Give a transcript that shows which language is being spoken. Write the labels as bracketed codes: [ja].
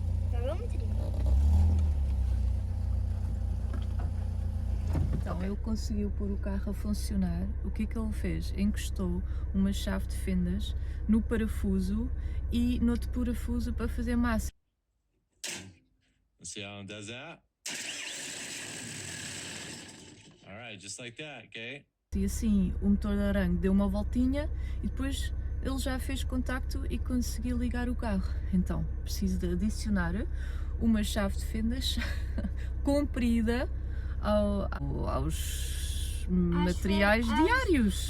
[nl] Waarom moet je die? [pt] Então ele conseguiu pôr o carro a funcionar. O que é que ele fez? Encostou uma chave de fendas no parafuso e no outro parafuso para fazer massa. [en] Let's see how it does that. All right, just like that, okay? [pt] E assim o motor de arranque deu uma voltinha e depois ele já fez contacto e conseguiu ligar o carro. Então preciso de adicionar uma chave de fendas comprida aos materiais diários.